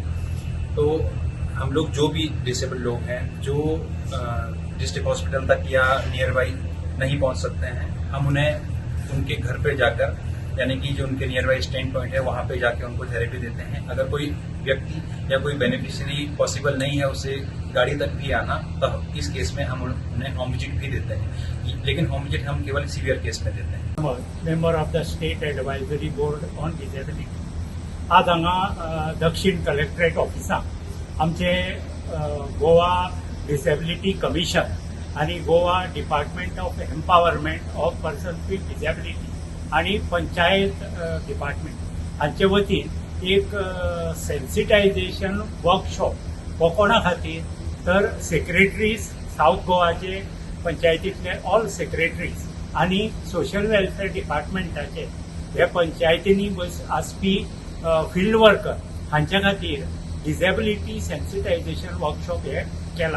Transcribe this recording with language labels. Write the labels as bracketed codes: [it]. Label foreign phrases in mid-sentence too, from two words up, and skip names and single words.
[hi] तो हम लोग जो भी डिसेबल लोग हैं जो [en] district hospital [hi] तक या [en] near by [hi] नहीं पहुँच सकते हैं, हम उन्हें उनके घर पे जाकर यानी कि जो उनके [en] near by stand point [hi] है वहाँ पे जाके उनको थेरेपी देते हैं. अगर कोई व्यक्ति या कोई बेनिफिशियरी पॉसिबल नहीं है उसे गाड़ी तक भी आना, तो इस केस में हम उन्हें [en] home visit [hi] भी देते हैं, लेकिन [en] home visit [hi] हम केवल [en] severe case [hi] में देते हैं. [en] Member of the State Advisory Board on Disability. [kok] आज हांगा दक्षिण कलेक्टरेट ऑफिसांत आमचे गोवा डिसेबिलिटी कमिशन आणि गोवा डिपार्टमेंट ऑफ एम्पावरमेंट ऑफ पर्सन्स विथ डिसेबिलिटी आणि पंचायत डिपार्टमेंट हांचे वतीन एक [en] sensitization workshop [kok] हो कोणा खातीर तर सेक्रेटरीज साऊथ गोवाचे पंचायतींतले [en] all secretaries [kok] आणि सोशल वेलफेअर डिपार्टमेंटाचे हे पंचायतींनी आसपी [en] field worker [kok] हांच्या खातीर [en] disability sensitization workshop [kok] हे केला.